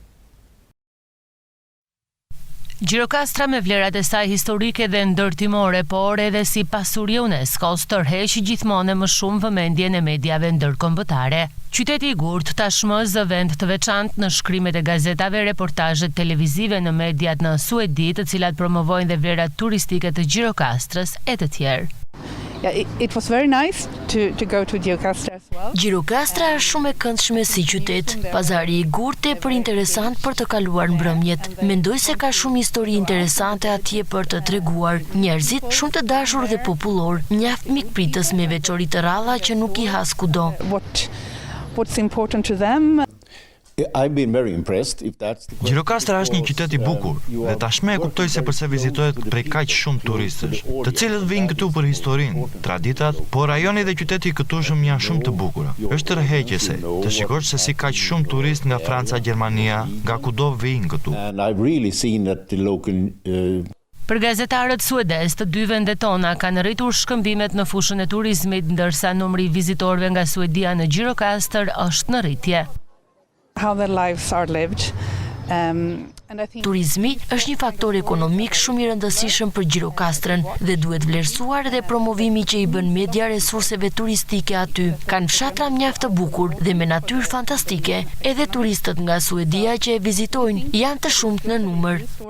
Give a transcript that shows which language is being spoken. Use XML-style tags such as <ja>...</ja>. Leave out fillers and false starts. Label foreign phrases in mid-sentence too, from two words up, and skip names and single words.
<sq>Gjirokastra me vlerat e saj historike dhe ndërtimore, por edhe si pasuri e UNESCO-s tërheq gjithmonë më shumë vëmendjen e mediave ndërkombëtare. Qyteti i Gurt tashmë zë vend të veçantë në shkrimet e gazetave, reportazhet televizive në mediat në Suedi, të cilat promovojnë dhe vlerat turistike të Gjirokastrës e të tjerë.</sq> <en>It was very nice to go to Gjirokastra as well.</en> <sq>Gjirokastra është shumë e këndshme si qytet. Pazari i Gurt e për interesant për të kaluar mbrëmjet. Mendoj se ka shumë histori interesante atje për të treguar. Njerëzit shumë të dashur dhe popullor, mjaft mikpritës me veçori të ralla që nuk I has kudo.</sq> <en>What's important to them?</en> <sq>Gjirokastra është një qytet I bukur dhe tashmë e kuptoj se pse vizitohet prej kaq shumë turistësh, të cilët vijnë këtu për historinë, traditat, por rajoni dhe qyteti I këtushëm janë shumë të bukura. Është tërheqëse të shikosh se si kaq shumë turistë nga Franca, Gjermania, nga kudo vijnë këtu. Për gazetarët suedez, të dy vendet tona kanë rritur shkëmbimet në fushën e turizmit, ndërsa numri I vizitorëve nga Suedia në Gjirokastër është në rritje.</sq> <en>How their lives are lived.</en> <sq>Turizmi është një faktor ekonomik shumë I rëndësishëm për Gjirokastrën dhe duhet vlerësuar dhe promovimi që I bën media resurseve turistike aty. Kanë fshatra mjaft të bukur dhe me natyrë fantastike, edhe turistët nga Suedia që e vizitojnë janë të shumtë në numër.</sq>